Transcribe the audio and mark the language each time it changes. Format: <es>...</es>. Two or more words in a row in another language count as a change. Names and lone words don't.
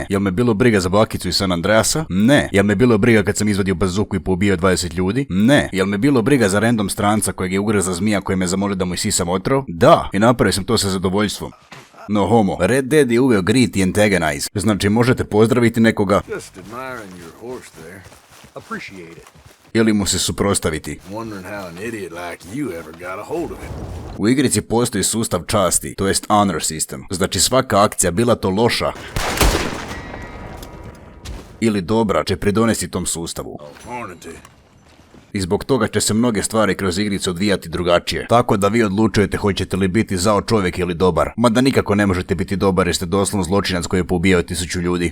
<hr>Jel me bilo briga za bakicu iz San Andreasa? Ne. Jel me bilo briga kad sam izvadio bazuku i poubio 20 ljudi? Ne. Jel me bilo briga za random stranca kojeg je ugreza zmija koji me zamolio da mu isisam otrov? Da. I napravio sam to sa zadovoljstvom.</hr> <en>No homo,</en> <hr>Red Dead je uveo greet i antagonize. Znači možete pozdraviti nekoga,</hr> <en>Just admiring your horse there. Appreciate it.</en> <hr>ili mu se suprotstaviti.</hr> <en>Wondering how an idiot like you ever got a hold of it.</en> <hr>U igrici postoji sustav časti, to jest</hr> <en>honor system.</en> <hr>Znači svaka akcija, bila to loša ili dobra, će pridonesti tom sustavu. Hornety. I zbog toga će se mnoge stvari kroz igricu odvijati drugačije. Tako da vi odlučujete hoćete li biti zao čovjek ili dobar. Mada nikako ne možete biti dobar jer ste doslovno zločinac koji je poubijao 1000 ljudi.</hr>